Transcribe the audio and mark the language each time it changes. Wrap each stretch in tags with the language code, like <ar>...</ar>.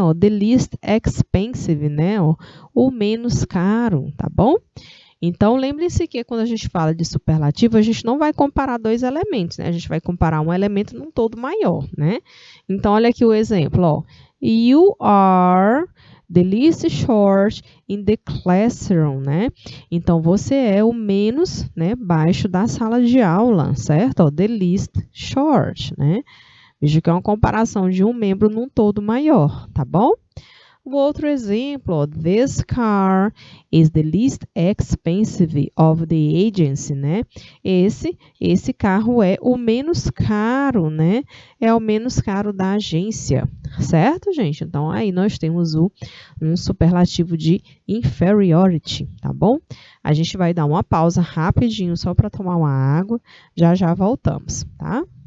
<en>Ó, the least expensive, né?</en> <pt>Ó, o menos caro, tá bom? Então, lembre-se que quando a gente fala de superlativo, a gente não vai comparar dois elementos, né? A gente vai comparar um elemento num todo maior, né? Então, olha aqui o exemplo, ó.</pt> <en>You are the least short in the classroom, né?</en> <pt>Então, você é o menos, né, baixo da sala de aula, certo? Ó,</pt> <en>the least short,</en> <pt>né? Veja que é uma comparação de um membro num todo maior, tá bom? O outro exemplo, ó,</pt> <en>this car is the least expensive of the agency, né?</en> <pt>Esse carro é o menos caro, né? É o menos caro da agência, certo, gente? Então, aí nós temos um superlativo de inferiority, tá bom? A gente vai dar uma pausa rapidinho só para tomar uma água, já já voltamos, tá?</pt>